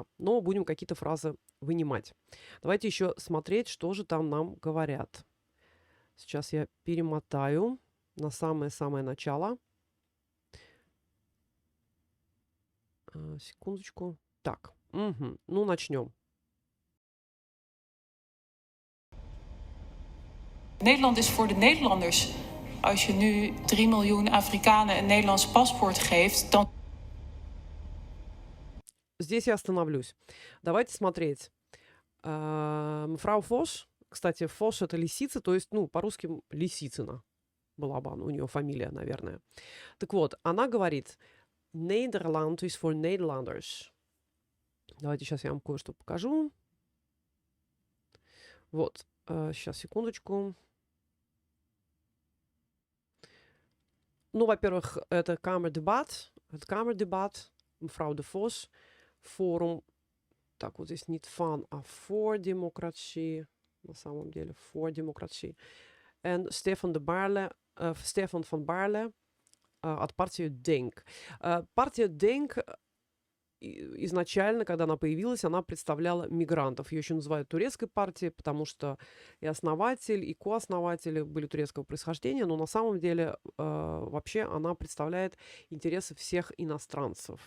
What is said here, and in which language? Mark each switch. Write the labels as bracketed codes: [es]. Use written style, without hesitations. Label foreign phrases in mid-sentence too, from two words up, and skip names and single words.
[ru] Но будем какие-то фразы вынимать. Давайте еще смотреть, что же там нам говорят. Сейчас я перемотаю на самое-самое начало. Секундочку. Так, ну начнем. [nl] Nederland is voor de Nederlanders. Als je nu 3 miljoen Afrikanen een Nederlands paspoort geeft, dan... [ru] Здесь я остановлюсь. Давайте смотреть. Мефрау Фош. Кстати, Фош — это лисица, то есть, ну, по-русски Лисицына была бы у нее фамилия, наверное. Так вот, она говорит, [nl] Nederland is for Nederlanders. [ru] Давайте сейчас я вам кое-что покажу. Вот, сейчас, секундочку. Ну, во-первых, это камердебат. [nl] Het Kamerdebat. Mevrouw de Vos. [ru] Форум. Так, вот здесь [nl] niet van, [ru] а [nl] voor democratie. [ru] На самом деле, [nl] voor democratie. En Stefan van Baarle [ru] от партии [nl] Denk. [ru] Партия Denk изначально, когда она появилась, она представляла мигрантов. Ее еще называют турецкой партией, потому что и основатель, и кооснователи были турецкого происхождения, но на самом деле вообще она представляет интересы всех иностранцев.